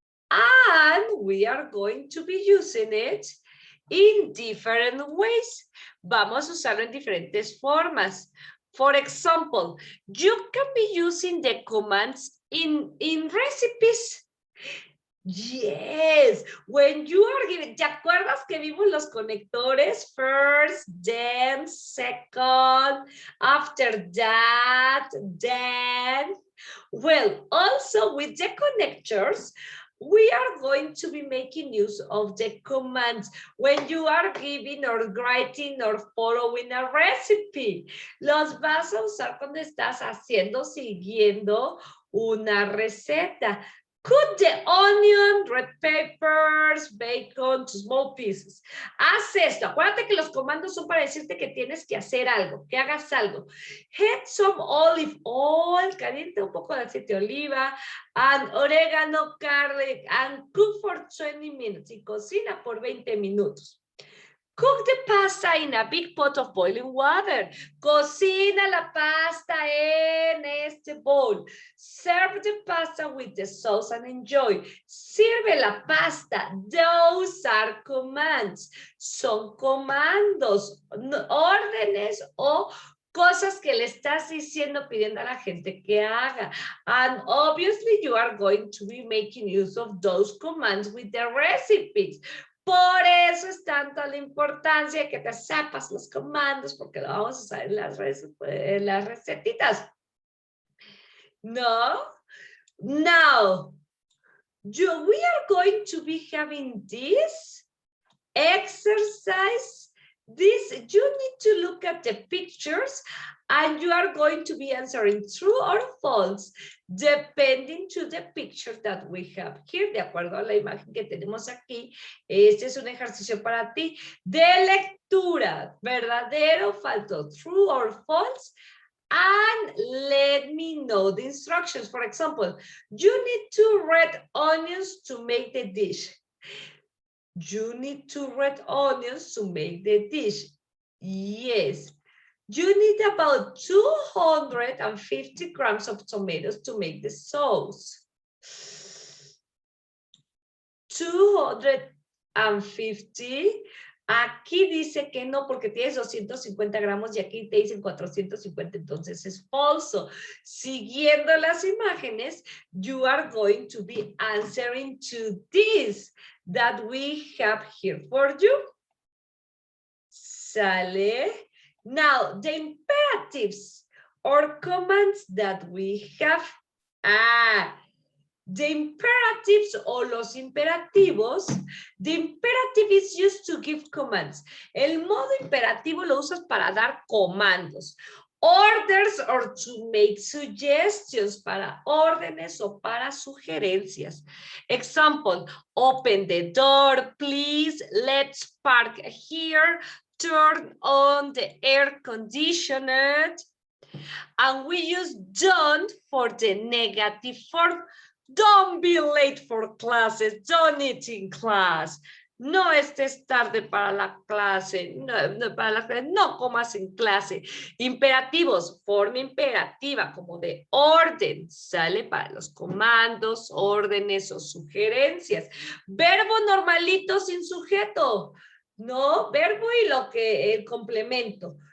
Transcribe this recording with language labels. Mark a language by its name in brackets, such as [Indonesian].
[English] And we are going to be using it in different ways. [Spanish] Vamos a usarlo en diferentes formas. [English] For example, you can be using the commands in recipes. Yes, when you are giving, [Spanish] ¿te acuerdas que vimos los conectores? [English] First, then, second, after that, then. Well, also with the connectors, we are going to be making use of the commands when you are giving or writing or following a recipe. [Spanish] Los vas a usar cuando estás siguiendo una receta. [English] Cut the onion, red peppers, bacon to small pieces. [Spanish] Haz esto. Acuérdate que los comandos son para decirte que tienes que hacer algo, que hagas algo. [English] Heat some olive oil, [Spanish] calienta un poco de aceite de oliva, [English] and oregano, garlic, and cook for 20 minutes. [Spanish] Y cocina por 20 minutos. [English] Cook the pasta in a big pot of boiling water. [Spanish] Cocina la pasta en este bowl. [English] Serve the pasta with the sauce and enjoy. [Spanish] Sirve la pasta. [English] Those are commands. [Spanish] Son comandos, órdenes o cosas que le estás diciendo, pidiendo a la gente que haga. [English] And obviously you are going to be making use of those commands with the recipes. [Spanish] Por eso es tanta la importancia que te sepas los comandos, porque lo vamos a usar en las recetitas. No? [English] Now, we are going to be having this exercise. You need to look at the pictures and you are going to be answering true or false depending to the picture that we have here. [Spanish] De acuerdo a la imagen que tenemos aquí, este es un ejercicio para ti de lectura, verdadero o falso, [English] true or false, and let me know the instructions. For example, you need 2 red onions to make the dish. You need 2 red onions to make the dish. Yes. You need about 250 grams of tomatoes to make the sauce. 250 [Spanish] Aquí dice que no porque tienes 250 gramos y aquí te dicen 450, entonces es falso. Siguiendo las imágenes, [English] you are going to be answering to this that we have here for you. Sale. Now, the imperatives or commands that we have. The imperatives [Spanish] o los imperativos, [English] the imperative is used to give commands. [Spanish] El modo imperativo lo usas para dar comandos. [English] Orders or to make suggestions, [Spanish] para órdenes o para sugerencias. [English] Example, open the door, please. Let's park here. Turn on the air conditioner. And we use don't for the negative form. Don't be late for classes. Don't eat in class. [Spanish] No estés tarde para la clase. No comas en clase. Imperativos, forma imperativa, como de orden. Sale para los comandos, órdenes o sugerencias. Verbo normalito sin sujeto. No, verbo y lo que el complemento.